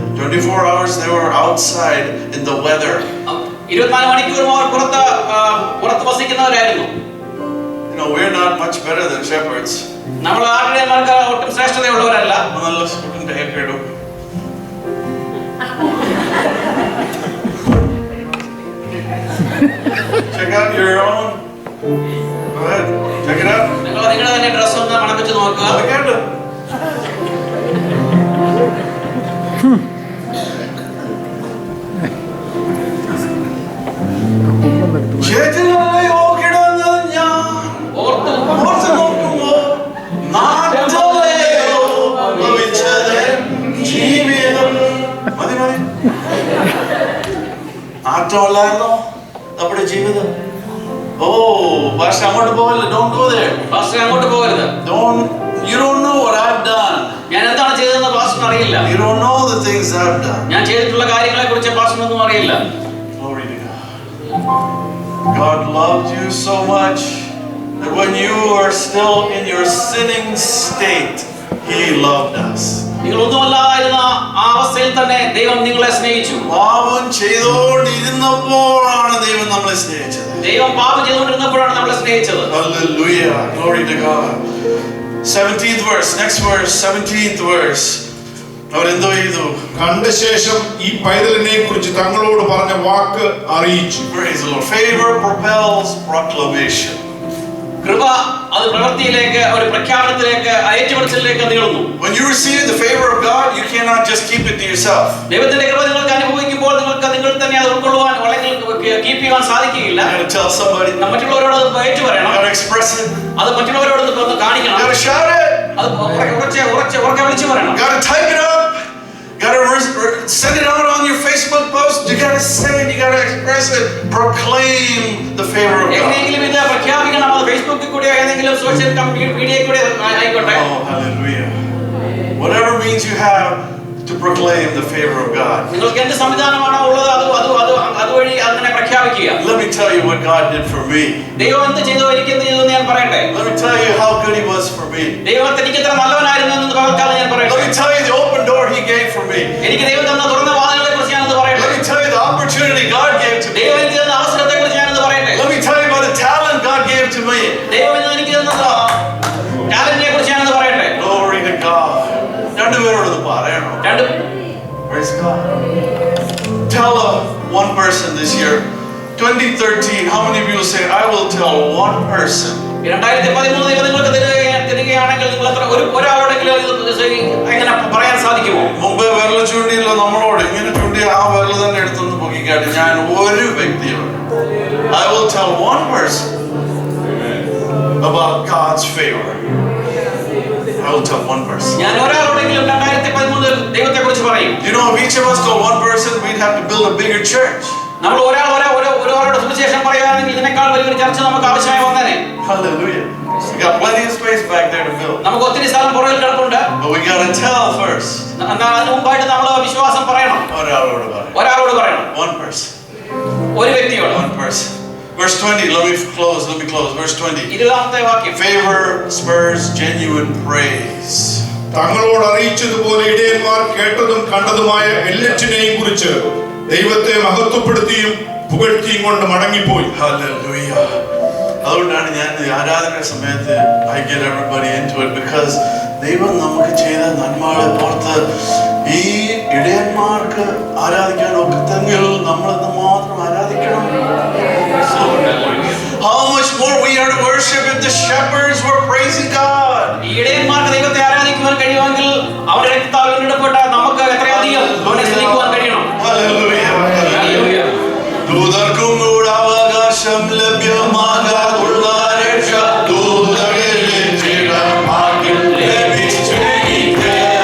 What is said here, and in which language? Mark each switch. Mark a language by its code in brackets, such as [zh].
[en] 24 hours they were outside in the weather. [ml] 24 മണിക്കൂറും അവർ പുറത്ത് വസിക്കുന്നവരായിരുന്നു. [en] You know, we're not much better than shepherds. [ml] നമ്മൾ ആട്ടിടയന്മാർക്ക് ഒട്ടും ശ്രേഷ്ഠതയുള്ളവരല്ല. നല്ല സുഖത്തിന്റെ ഏക്കേടും. [en] Check out your own. Go ahead. Check it out. [ml] നിങ്ങളുടെ തന്നെ dress ഒന്ന് മണപ്പിച്ച് നോക്കുക. [en] Look at it. [ml] ചേച്ചിലായോ കിടന്നത് ഞാൻ ഓർത്ത് നോക്കുമ്പോ നാട്ടിലെയോ ഭവിച്ചത് ജീവിതം. മതി നാട്ടമല്ലായിരുന്നോ നമ്മുടെ ജീവിതം? ഓ പക്ഷെ അങ്ങോട്ട് പോകല്ലേ. [en] Don't go there. [ml] പാസ്റ്റർ അങ്ങോട്ട് പോകരുത്. [en] You don't know what I've done. [ml] ഞാൻ എന്താണ് ചെയ്തതെന്ന് പാസ്റ്ററിന് അറിയില്ല. [en] You don't know the things I've done. [ml] ഞാൻ ചെയ്തിട്ടുള്ള കാര്യങ്ങളെ കുറിച്ച് പാസ്റ്ററിനൊന്നും അറിയില്ല. [en] Glory to God. God loved you so much that when you were still in your sinning state, He loved us. [ml] നിങ്ങൾ ഒന്നുമല്ലായിരുന്ന ആ അവസ്ഥയിൽ തന്നെ ദൈവം നിങ്ങളെ സ്നേഹിച്ചു. പാപം ചെയ്തുകൊണ്ടിരുന്നപ്പോഴാണ് ദൈവം നമ്മളെ സ്നേഹിച്ചത്. ദൈവം പാപം ചെയ്തുകൊണ്ടിരുന്നപ്പോഴാണ് നമ്മളെ സ്നേഹിച്ചത്. [en] Hallelujah. Glory to God. 17th verse. Next verse. 17th verse. [ml] അവരെന്തോ ചെയ്തു? കണ്ട ശേഷം ഈ പൈതലിനെ കുറിച്ച് തങ്ങളോട് പറഞ്ഞ വാക്ക് അറിയിച്ചു. [en] Praise the Lord. Favor propels proclamation. [ml] കൃപ അത് പ്രവൃത്തിയിലേക്ക്, ഒരു പ്രഖ്യാപനത്തിലേക്ക്, ഏറ്റുപറച്ചിലേക്ക് നീളുന്നു. [en] When you receive the favor of God, you cannot just keep it to yourself. [ml] ദൈവത്തിന്റെ കൃപ നിങ്ങൾക്ക് അനുഭവിക്കുമ്പോൾ നിങ്ങൾക്ക് നിങ്ങൾ തന്നെ അത് ഉൾക്കൊള്ളുവാൻ അല്ലെങ്കിൽ കീപ്പ് ചെയ്യാൻ സാധിക്കുകയില്ല. [en] You gotta tell somebody. [ml] മറ്റുള്ളവരോട് അത് ഏറ്റു [en] You [ml] പറയണം. [en] gotta express it. [ml] അത് മറ്റുള്ളവരോട് കാണിക്കണം. [en] You gotta shout it. [ml] അത് ഉറക്കെ വിളിച്ചു പറയണം. [en] You gotta type it up. You gotta send it out on your Facebook post. You gotta say it. You gotta express it. Proclaim the favor of God. [ml] എങ്ങനെയെങ്കിലും ഇത് പ്രഖ്യാപിക്കണം. അത് ഫേസ്ബുക്കിൽ കൂടെ ഏതെങ്കിലും സോഷ്യൽ മീഡിയയിൽ കൂടെ ആയിക്കോട്ടെ. [en] Oh, hallelujah. Whatever means you have to proclaim the favor of God. [ml] നിങ്ങൾക്ക് എന്ത് സംവിധാനമാണോ ഉള്ളത് അതുവഴി അങ്ങനെ പ്രഖ്യാപിക്കുക. [en] Let me tell you what God did for me. [ml] ദൈവം എന്ത് ചെയ്തു, എനിക്ക് എന്ത് ചെയ്തു എന്ന് ഞാൻ പറയട്ടെ. [en] Let me tell you how good He was for me. [ml] ദൈവം എനിക്ക് എത്ര നല്ലവനായിരുന്നു എന്ന് പകർക്കാതെ ഞാൻ [en] Let [ml] പറയട്ടെ. [en] me tell you the open door He gave for me. [ml] എനിക്ക് ദൈവം തന്ന തുറന്ന വാതിലുകളെ കുറിച്ച് ഞാനൊന്ന് പറയട്ടെ. [en] Let me tell you the opportunity God gave to me. [ml] ദൈവം എനിക്ക് തന്ന അവസരത്തെ കുറിച്ച് ഞാനൊന്ന് പറയട്ടെ. [en] Let me tell you about the talent God gave to me. [ml] ദൈവം എനിക്ക് തന്ന ടാലന്റിനെ കുറിച്ച് ഞാനൊന്ന് പറയട്ടെ. [en] Glory to God. [ml] രണ്ടുപേരോട് പറയണോ? [en] Praise God. Tell one person this year. 2013. How many of you will say, I will tell one person? [ml] 2013 ദൈവം നിങ്ങൾക്ക് തരികയാണെങ്കിൽ നിങ്ങൾ ഒരാളോടെങ്കിലും എങ്ങനെ പറയാൻ സാധിക്കുമോ? മുമ്പേ വിരൽ ചൂണ്ടിയില്ല നമ്മളോട്. ഇങ്ങനെ ചൂണ്ടി ആ വിരൽ തന്നെ എടുത്തൊന്ന് പൊക്കിക്കാട്ടി. ഞാൻ ഒരു വ്യക്തിയോട് [en] I will tell one person about God's favor. I will tell one person. [ml] ഞാൻ ഒരാളോടെങ്കിലും 2013 ദൈവത്തെ കുറിച്ച് പറയും. [en] You know, if each of us told one person, we'd have to build a bigger church. [ml] നമ്മൾ ഒരാളോട് സുവിശേഷം പറയുകയാണെങ്കിൽ ഇതിനേക്കാൾ വലിയൊരു ചർച്ച നമുക്ക് ആവശ്യമായി വന്നേനെ. [en] Hallelujah. We got plenty of space back there to build. [ml] നമുക്ക് ഒത്തിരി സ്ഥലം പുറകിൽ കിടപ്പുണ്ട്. [en] But we gotta tell first. [ml] എന്നാൽ അതിന് മുമ്പായിട്ട് നമ്മൾ വിശ്വാസം പറയണം. ഒരാളോട് പറയണം. [en] One person. [ml] ഒരു വ്യക്തിയോട്. [en] One person. Verse 20. Let me close. Verse 20. [ml] 20ാമത്തെ വാക്യം. [en] Favor spurs genuine praise. [ml] തങ്ങളോട് അറിയിച്ചതുപോലെ ഇടയന്മാർ കേട്ടതും കണ്ടതുമായ എല്ലാറ്റിനെയും കുറിച്ച് ദൈവത്തെ മഹത്വപ്പെടുത്തിയും പുകഴ്ത്തിയും കൊണ്ട് മടങ്ങിപ്പോയി. [en] Hallelujah. [ml] അതുകൊണ്ടാണ് ഞാൻ ആരാധന സമയത്ത് [en] I get everybody into it because [ml] ദൈവം നമുക്ക് ചെയ്ത നന്മകളെ ഓർത്ത് ഈ ഇടയന്മാർക്ക് ആരാധിക്കാൻ ഒക്കത്തെങ്കിൽ നമ്മൾ മാത്രം ആരാധിക്കണം. [en] How much more we are to worship if the shepherds were praising God. [ml] ഇടയന്മാർക്ക് ദൈവത്തെ ആരാധിക്കുവാൻ കഴിയുമെങ്കിൽ അവരുടെ രക്തത്താൽ വീണ്ടെടുക്കപ്പെട്ട നമുക്ക് എത്രയധികം അവനെ സ്തുതിക്കുവാൻ കഴിയണം. [en] Hallelujah. Hallelujah. [ml] ദൂതർക്കും കൂടെ അവകാശം ലഭ്യമാകാതുള്ള രക്ഷ ദൂതകളിൽ ഭാഗ്യം ലഭിച്ചിരിക്കെ.